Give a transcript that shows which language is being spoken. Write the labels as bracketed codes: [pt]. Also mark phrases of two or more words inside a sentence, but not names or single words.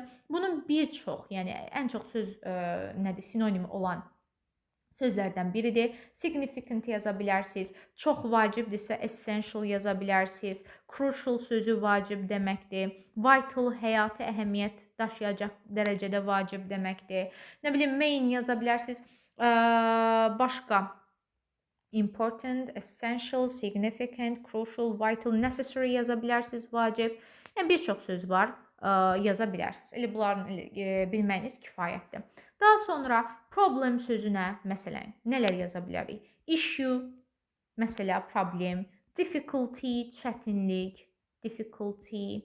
[az] Bunun bir çox, yəni ən çox söz sinonimi olan sözlərdən biridir. Significant yaza bilərsiniz. Çox vacibdirsə essential yaza bilərsiniz. Crucial sözü vacib deməkdir. Vital, həyati əhəmiyyət daşıyacaq dərəcədə vacib deməkdir. Nə bilim, main yaza bilərsiniz. Başqa [en] important, essential, significant, crucial, vital, necessary [az] yaza bilərsiniz, vacib. Yəni bir çox söz var, yaza bilərsiniz. Elə bunların bilməyiniz kifayətdir. Daha sonra problem sözünə məsələn nələr yaza bilərik? Issue, məsələ, problem, difficulty, çətinlik, difficulty.